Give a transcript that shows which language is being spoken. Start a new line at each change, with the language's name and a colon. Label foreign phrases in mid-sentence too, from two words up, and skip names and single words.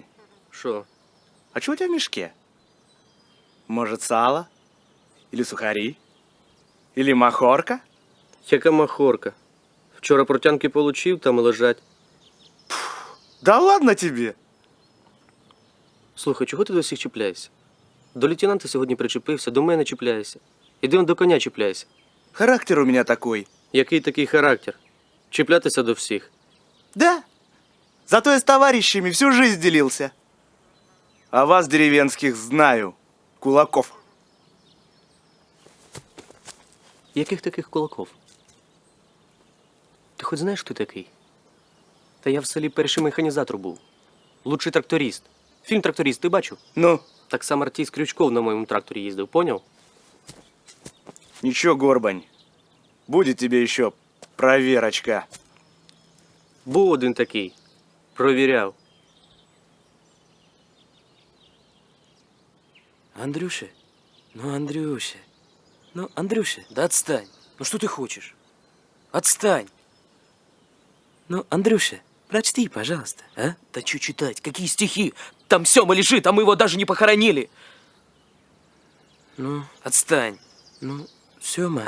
Ukrainian: Шо?
Russian: А что у тебя в мешке? Может, сало? Или сухари? Или махорка?
Ukrainian: Яка махорка. Вчора протянки получив, там і лежать.
Russian: Да ладно тебе!
Ukrainian: Слухай, чого ти до всіх чіпляєшся? До лейтенанта сьогодні причепився, до мене чіпляєшся. Іди он до коня чіпляйся.
Russian: Характер у меня такой.
Ukrainian: Який такий характер? Чіплятися до всіх.
Russian: Да. Зато я с товарищами всю жизнь делился. А вас, деревенских, знаю. Кулаков.
Ukrainian: Яких таких кулаков? Ти хоч знаєш, хто такий? Та я в селі перший механізатор був.
Russian: Лучший тракторист.
Ukrainian: Фільм «Тракторист» ти бачив? Ну? Так сам артист Крючков на моєму тракторі їздив, поняв?
Russian: Ничего, Горбань. Будет тебе еще проверочка.
Ukrainian: Був один такий. Провіряв.
Russian: Андрюша, Андрюша, да отстань. Ну что ты хочешь? Отстань. Ну, Андрюша, прочти, пожалуйста, а? Да что читать? Какие стихи? Там Сёма лежит, а мы его даже не похоронили. Ну, отстань. Ну, Сёма.